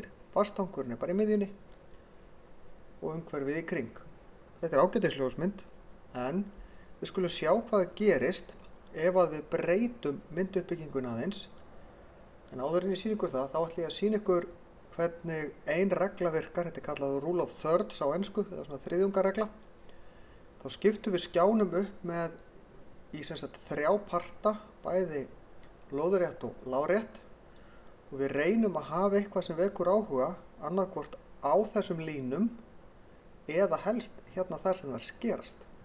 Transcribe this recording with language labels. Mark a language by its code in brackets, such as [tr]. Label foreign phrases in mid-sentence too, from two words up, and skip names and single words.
[is] Vatnstangurinn er bara í miðjunni og umhverfið í kring. Þetta er ágætisljósmynd en við skulum sjá hvað gerist ef að við breytum mynduppbygginguna aðeins. En áður en ég sýni ykkur það, þá ætla ég að sýna ykkur hvernig ein regla virkar. Þetta er kallað [en] rule of thirds [is] á ensku, eða svona þriðjungaregla. Þá skiptum við skjánum upp með í þrjá parta, bæði lóðrétt og lárétt, og við reynum að hafa eitthvað sem vekur áhuga, annarkvort á þessum línum eða helst hérna þar sem það skerast.